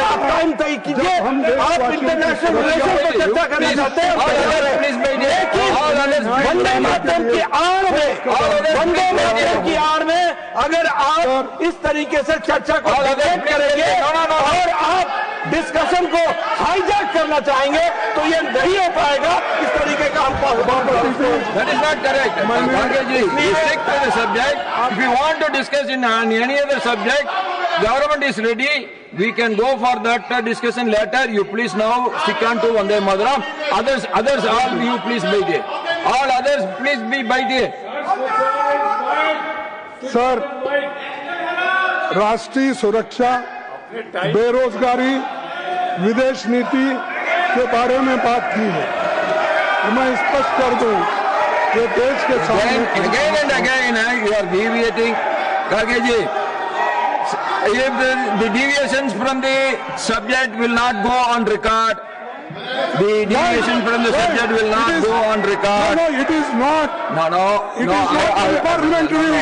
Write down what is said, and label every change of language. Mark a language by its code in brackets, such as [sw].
[hi] आप टाइम तय कीजिए। आप इंटरनेशनल रिलेशन पर चर्चा करना चाहते हैं, हम तैयार हैं। लेकिन वंदे मातरम की आड़ में, वंदे मातरम की आड़ में अगर आप इस तरीके से चर्चा को डिबेट करेंगे और आप डिस्कशन को हाईजैक करना चाहेंगे तो ये नहीं हो पाएगा। इस तरीके का हम [en] That is not correct. Kharge ji, stick to the subject. If you want to discuss on any other subject, government is ready. We can go for that discussion later. You please now stick on to Vande Mataram. Others, all you please by day. All others, please be by day. [hi] Sir, राष्ट्रीय सुरक्षा, बेरोजगारी, विदेश नीति के बारे में बात की है। मैं स्पष्ट कर दूं कि देश के सामने [en] Again and again you are deviating. Kharge ji, if the deviations from the subject will not go on record, the deviation from the subject will not go on record. No, it is not. No. It is not parliamentary.